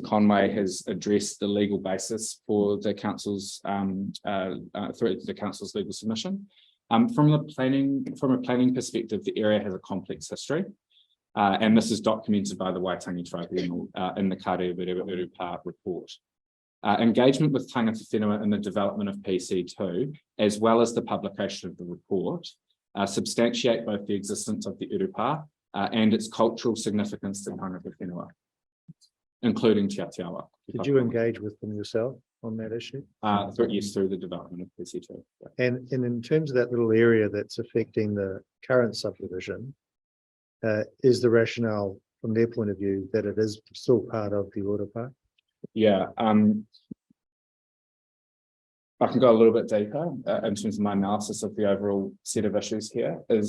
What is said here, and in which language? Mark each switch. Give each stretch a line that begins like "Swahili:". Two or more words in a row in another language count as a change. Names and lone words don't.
English: Conway has addressed the legal basis for the council's through the council's legal submission. From a planning perspective, the area has a complex history, and this is documented by the Waitangi Tribunal in the Kariwerewa Urupa report. Engagement with
Māori: tangata whenua
English: in the development of PC2, as well as the publication of the report, substantiate both the existence of the Urupa and its cultural significance to
Māori: tangata whenua,
English: including Te Atiawa. Did you engage with them yourself on that issue? Through the development of PC2. Yeah. And in terms of that little area that's affecting the current subdivision, is the rationale from their point of view that it is still part of the Urupa? Yeah, I can go a little bit deeper in terms of my analysis of the overall set of issues here.